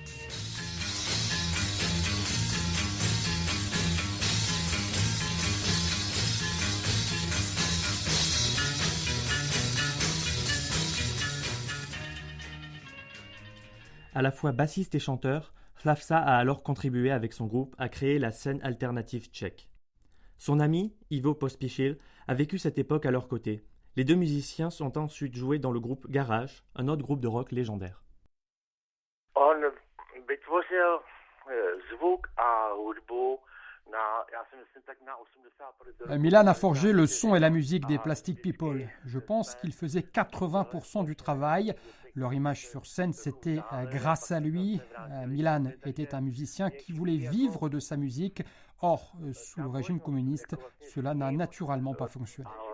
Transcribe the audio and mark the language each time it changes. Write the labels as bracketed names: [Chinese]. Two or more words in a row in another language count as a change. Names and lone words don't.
[French] À la fois bassiste et chanteur, Hlavsa a alors contribué avec son groupe à créer la scène alternative tchèque. Son ami, Ivo Pospíšil, a vécu cette époque à leur côté. Les deux musiciens sont ensuite joués dans le groupe Garage, un autre groupe de rock légendaire. [Czech] On vytvořil zvuk a hudbu. [French] Milan a forgé le son et la musique des Plastic People. Je pense qu'il faisait 80% du travail. Leur image sur scène, c'était grâce à lui. Milan était un musicien qui voulait vivre de sa musique. Or, sous le régime communiste, cela n'a naturellement pas fonctionné.